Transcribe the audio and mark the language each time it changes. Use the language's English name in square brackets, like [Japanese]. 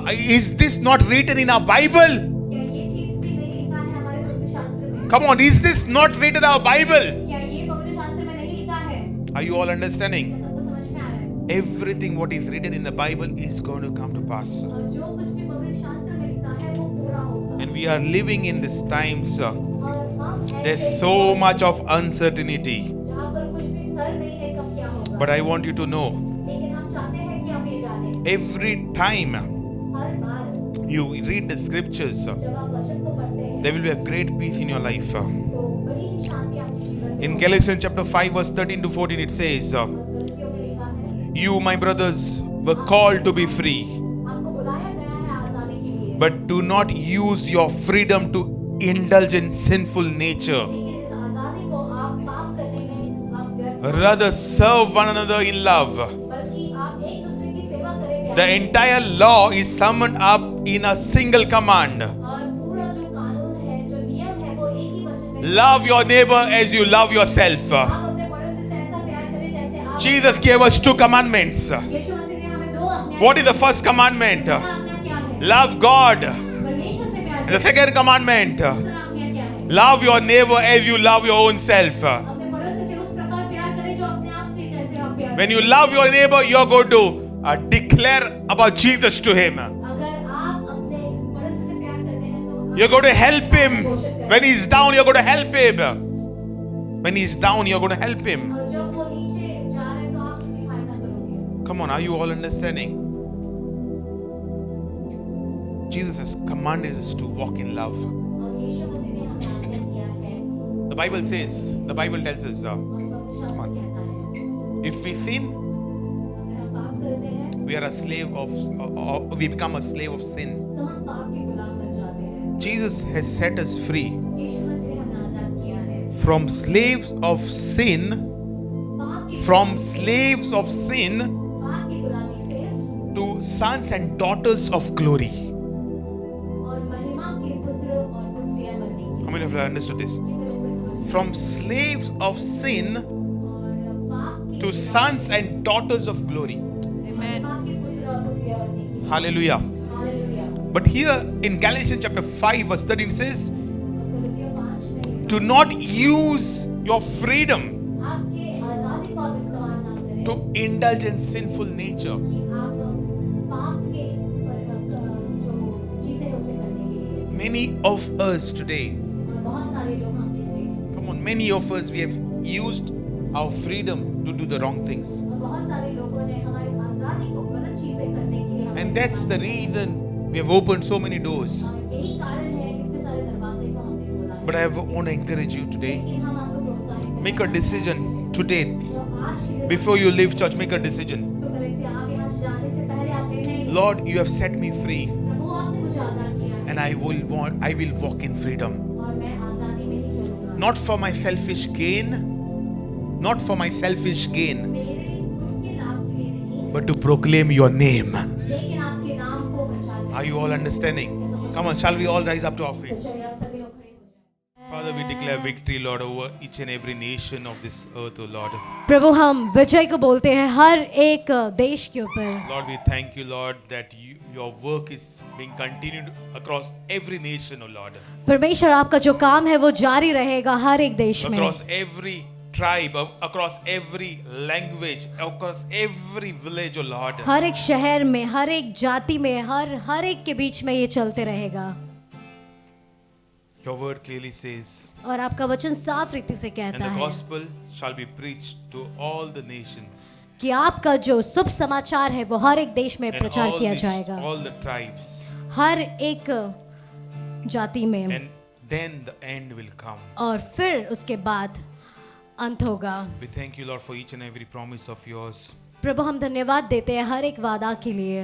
[English] Is this not written in our Bible? [Hindi] क्या ये चीज भी नहीं लिखा है हमारे पवित्र शास्त्र में [English] Come on, is this not written in our Bible? [Hindi] क्या ये पवित्र शास्त्र में नहीं लिखा है [English] Are you all understanding? [Hindi] क्या सबको समझ में आ रहा है [English] Everything what is written in the Bible is going to come to pass. [Hindi] और जो कुछ भी पवित्र शास्त्र में लिखा है वो पूरा होगा [English] And we are living in this times. [Hindi] और हम [English] There's [Hindi] ऐसे [English] so much of uncertainty. [Hindi] जहाँ पर कुछ भी स्तर नहीं है कब क्या होगा [English] But I want you to know, [Hindi] लेकिन हम चाहते हैं कि आप ये जानें [English] every time [Hindi] हर bar [English] you read the scriptures, [Hindi] जब आप वचन को पढ़ते हैं [English] there will be a great peace in your life. [Hindi] तो बड़ी ही शांति आपके जीवन में [English] In [Hindi] होगी। [English] Galatians chapter 5 verse 13 to 14 it says, [Hindi] और गलतियों में लिखा है [English] you my brothers were called to be free, [Hindi] आपको बुलाया गया है आजादी के लिए [English] but do not use your freedom to indulge in sinful nature. [Hindi] लेकिन इस आजादी को आप पाप करने में आप व्यर्थ [English] Rather serve one another in love. [Hindi] बल्कि आप एक दूसरे की सेवा करें प्यार [English] The [Hindi] से। [English] entire law is summed up in a single command. [Hindi] और पूरा जो कानून है जो नियम है वो एक ही वचन में [English] Love your neighbor as you love yourself. [Hindi] आप अपने पड़ोसी से ऐसा प्यार करें जैसे आप [English] Jesus gave us 2 commandments. [Hindi] यीशु मसीह ने हमें 2 आज्ञाएं [English] What is the first commandment? [Hindi] पहला आज्ञा क्या है [English] Love God. [Hindi] परमेश्वर से प्यार [English] The [Hindi] करें [English] second commandment, [Hindi] दूसरा आज्ञा क्या है [English] love your neighbor as you love your own self. [Hindi] अपने पड़ोसी से उस प्रकार प्यार करें जो अपने आप से जैसे आप प्यार [English] When you love your neighbor, you're going to declare about Jesus to him. [Hindi] अगर आप अपने पड़ोसी से प्यार करते हैं तो आप [English] You're going to help him. When he's down, you're going to help him. When he's down, you're going to help him. [Hindi] और जब वो नीचे जा रहे हैं तो आप उसकी सहायता करोगे [English] Come on, are you all understanding? Jesus has commanded us to walk in love. [Hindi] और यीशु मसीह ने हमें आज्ञा दिया है [English] The Bible says, the Bible tells us, [Hindi] और पवित्र शास्त्र कहता है [English] if we sin, [Hindi] अगर हम पाप करते हैं [English] we are a slave of, we become a slave of sin. [Hindi] तो हम पाप के गुलाम बन जाते हैं [English] Jesus has set us free [Hindi] यीशु मसीह ने हमें आजाद किया है [English] from slaves of sin, [Hindi] पाप की [English] from slaves of sin [Hindi] पाप की गुलामी से [English] to sons and daughters of glory. [Hindi] और महिमा के पुत्र और पुत्रियां बनने की [English] How many of you have understood this? [Hindi] कितने लोगों को समझ [English] From slaves of sin [Hindi] और पाप की [English] to sons and daughters of glory. Amen. [Hindi] पाप के पुत्र और पुत्रियां बनने की [English] Hallelujah. [Hindi] Hallelujah [English] But here in Galatians chapter 5 verse 13 it says, [Hindi] और गलतियों 5 में [English] do not use your freedom [Hindi] आपके आजादी को आप इस्तेमाल ना करें [English] to indulge in sinful nature. [Hindi] कि आप पाप के जो चीजें हैं उसे करने के लिए [English] Many of us today, [Hindi] और बहुत सारे लोग हम में से [English] come on, many of us, we have used our freedom to do the wrong things. [Hindi] और बहुत सारे लोगों ने हमारी आजादी को गलत चीजें करने के लिए हमें [English] And that's the [Hindi] इस्तेमाल किया। [English] reason we have opened so many doors. [Hindi] और यही कारण है इतने सारे दरवाजे को हमने खोला है [English] But I want to encourage you today, [Hindi] लेकिन हम आपको प्रोत्साहित करें [English] make a decision today. [Hindi] तो आज के दिन [English] Before you leave church, make a decision. [Hindi] तो कलीसिया आप यहाँ जाने से पहले आप निर्णय लें। [English] Lord, you have set me free. [Hindi] प्रभु आपने मुझे आजाद किया है [English] and I will walk in freedom. [Hindi] और मैं आजादी में ही चलूंगा। [English] Not for my selfish gain, not for my selfish gain, [Hindi] मेरे खुद के लाभ के लिए नहीं, [English] but to proclaim your name. [Hindi] लेकिन आपके नाम को प्रचार [English] Are you all understanding? Come on, shall we all rise up to our feet? [Hindi] चलिए आप सभी लोग खड़े हो जाएं। [English] Father, we declare victory, Lord, over each and every nation of this earth, oh Lord. [Hindi] प्रभु हम विजय को बोलते हैं हर एक देश के ऊपर। [English] Lord, we thank you, Lord, that your work is being continued across every nation, oh Lord. [Hindi] परमेश्वर आपका जो काम है वो जारी रहेगा हर एक देश में, [English] Across every tribe, across every language, across every village, oh Lord. [Hindi] हर एक शहर में, हर एक जाति में, हर एक के बीच में ये चलते रहेगा। [English] Your word clearly says, [Hindi] और आपका वचन साफ रीति से [English] and [Hindi] कहता [English] the [Hindi] है [English] gospel shall be preached to all the nations [Hindi] कि आपका जो शुभ समाचार है वो हर एक देश में [English] and [Hindi] प्रचार किया जाएगा, [English] all the tribes, [Hindi] हर एक जाति में, [English] and then the end will come. [Hindi] और फिर उसके बाद अंत होगा। [English] We thank you, Lord, for each and every promise of yours, [Hindi] प्रभु हम धन्यवाद देते हैं हर एक वादा के लिए,